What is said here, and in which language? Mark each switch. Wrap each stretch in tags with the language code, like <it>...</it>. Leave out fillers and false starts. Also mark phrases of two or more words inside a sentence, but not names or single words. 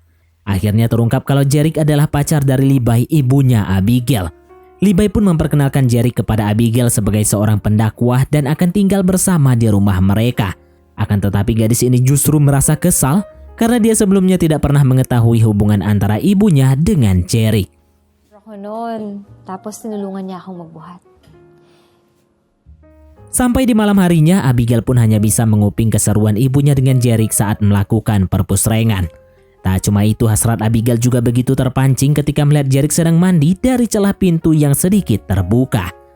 <id>Akhirnya terungkap kalau Jerick adalah pacar dari Libai, ibunya Abigail. Libai pun memperkenalkan Jerick kepada Abigail sebagai seorang pendakwah dan akan tinggal bersama di rumah mereka. Akan tetapi gadis ini justru merasa kesal karena dia sebelumnya tidak pernah mengetahui hubungan antara ibunya dengan Jerick.</id> <tl>Ako ako noon. Tapos tinulungan niya akong magbuhat.</tl> <id>Sampai di malam harinya, Abigail pun hanya bisa menguping keseruan ibunya dengan Jerick saat melakukan perpusrengan. Tak cuma itu, hasrat Abigail juga begitu terpancing ketika melihat Jerick sedang mandi dari celah pintu yang sedikit terbuka.</id>